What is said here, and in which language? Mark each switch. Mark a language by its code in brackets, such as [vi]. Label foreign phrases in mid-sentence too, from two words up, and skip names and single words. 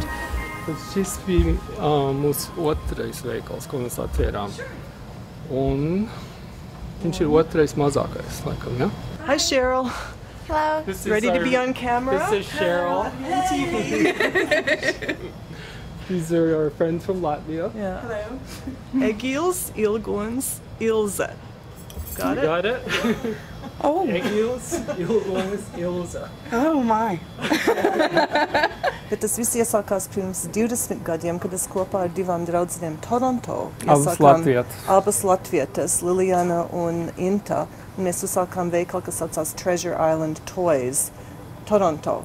[lv] Šis bija mūsu otrais veikals, ko mēs atvērām. Un viņš ir otrais mazākais, laikam, ja? [en] Hi, Cheryl. Hello. Ready to be on camera? This is Cheryl. These are our friends from Latvia. Yeah. Hello. Egils, Ilgons, Ilze. Got You it? got it? Oh. Egils, Ilgons, Ilze. Oh, my. [lv] Bet tas viss iesākās pirms 20 gadiem, kad es kopā ar divām draudzenēm Toronto Abas latvietas. Abas latvietas, Liliana un Inta. Un mēs uzsākām veikalu, kas saucās Treasure Island Toys, Toronto.